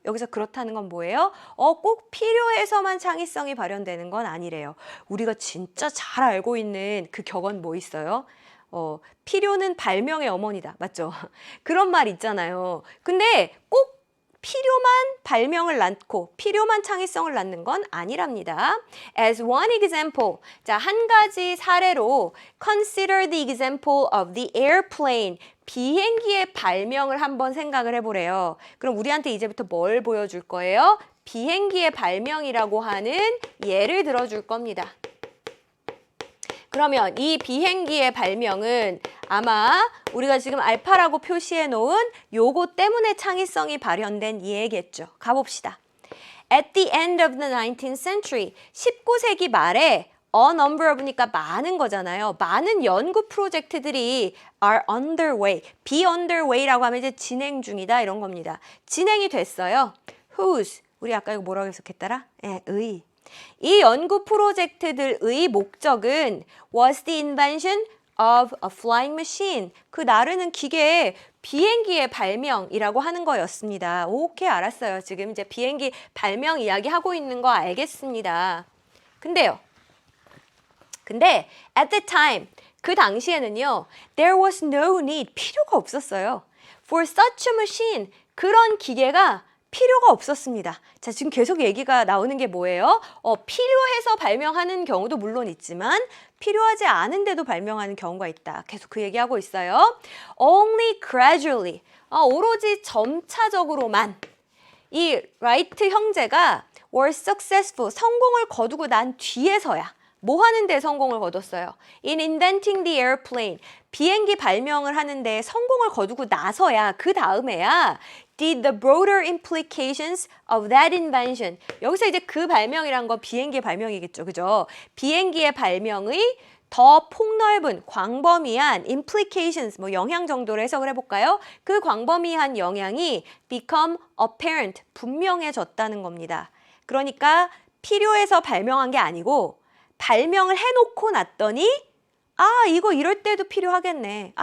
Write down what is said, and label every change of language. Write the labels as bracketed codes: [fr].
[ko] 여기서 그렇다는 건 뭐예요? 꼭 필요해서만 창의성이 발현되는 건 아니래요. 우리가 진짜 잘 알고 있는 그 격언 뭐 있어요? 필요는 발명의 어머니다. 맞죠? 그런 말 있잖아요. 근데 꼭 필요만 발명을 낳고 필요만 창의성을 낳는 건 아니랍니다. [en] As one example, [ko] 자, 한 가지 사례로 [en] consider the example of the airplane. [ko] 비행기의 발명을 한번 생각을 해보래요. 그럼 우리한테 이제부터 뭘 보여줄 거예요? 비행기의 발명이라고 하는 예를 들어줄 겁니다. 그러면 이 비행기의 발명은 아마 우리가 지금 알파라고 표시해 놓은 요거 때문에 창의성이 발현된 예겠죠. 가봅시다. [en] At the end of the 19th century, [ko] 19세기 말에 [en] a number of니까 [ko] 많은 거잖아요. 많은 연구 프로젝트들이 [en] are underway, be underway [ko] 라고 하면 이제 진행 중이다 이런 겁니다. 진행이 됐어요. whose, 우리 아까 이거 뭐라고 해석했더라? 의. 이 연구 프로젝트들의 목적은 [en] was the invention of a flying machine. [ko] 그 나르는 기계의 비행기의 발명이라고 하는 거였습니다. 오케이, 알았어요. 지금 이제 비행기 발명 이야기 하고 있는 거 알겠습니다. [en] 근데 at the time, [ko] 그 당시에는요, [en] there was no need, [ko] 필요가 없었어요. [en] for such a machine, [ko] 그런 기계가 필요가 없었습니다. 자, 지금 계속 얘기가 나오는 게 뭐예요? 필요해서 발명하는 경우도 물론 있지만 필요하지 않은데도 발명하는 경우가 있다. 계속 그 얘기하고 있어요. [en] Only gradually, [ko] 오로지 점차적으로만 이 라이트 형제가 [en] were successful, [ko] 성공을 거두고 난 뒤에서야 뭐 하는데 성공을 거뒀어요? [en] In inventing the airplane, [ko] 비행기 발명을 하는데 성공을 거두고 나서야 그 다음에야 [en] did the broader implications of that invention. [ko] 여기서 이제 그 발명이란 건 비행기의 발명이겠죠. 그죠? 비행기의 발명의 더 폭넓은 광범위한 implications, 뭐 영향 정도로 해석을 해볼까요? 그 광범위한 영향이 [en] become apparent, [ko] 분명해졌다는 겁니다. 그러니까 필요해서 발명한 게 아니고 발명을 해놓고 났더니 이거 이럴 때도 필요하겠네.